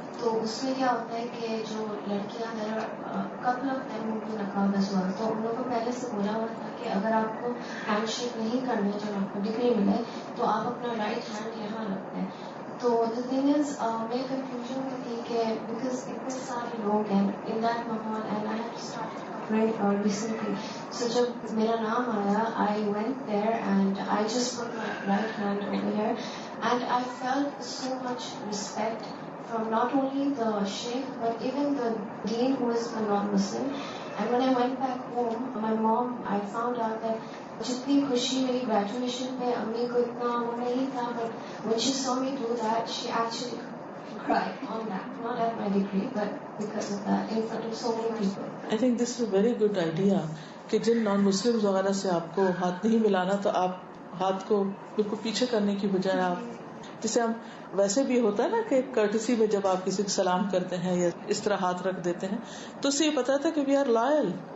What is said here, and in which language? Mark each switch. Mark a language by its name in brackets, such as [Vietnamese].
[Urdu] تو اس میں کیا ہوتا ہے کہ جو لڑکیاں ہیں قبل ان کی نقاب ازواج, تو ان لوگوں کو پہلے سے بولا ہوا تھا کہ اگر آپ کو ہینڈ شیک نہیں کرنا جب آپ کو ڈگری ملے تو آپ اپنا رائٹ ہینڈ یہاں رکھتے ہیں. تو [English] the thing is [Urdu] میری کنفیوژن میں تھی کہ بیکاز اتنے سارے لوگ ہیں ان دیٹ ماحول [English] And I have started covering recently. So [Urdu] جب میرا نام آیا [English] I went there and I just put my right hand over here and I felt so much respect from not only the sheikh but even the dean who is a non-Muslim. And when I went back home, my mom, I found out that [Urdu] جتنی خوشی میری graduation پہ امی کو اتنا وہ نہیں تھا, [English] but when she saw me do that, she actually cry on that, not at my degree, but because of that, in front of so many people. I think this is a very good idea [Urdu] کہ جن نان مسلم وغیرہ سے آپ کو ہاتھ نہیں ملانا تو آپ ہاتھ کو بالکل پیچھے کرنے کی بجائے آپ جسے ہم ویسے بھی ہوتا ہے نا کہ کرٹسی میں جب آپ کسی کو سلام کرتے ہیں یا اس طرح ہاتھ رکھ دیتے ہیں تو اس سے یہ پتا تھا کہ [English] We are loyal.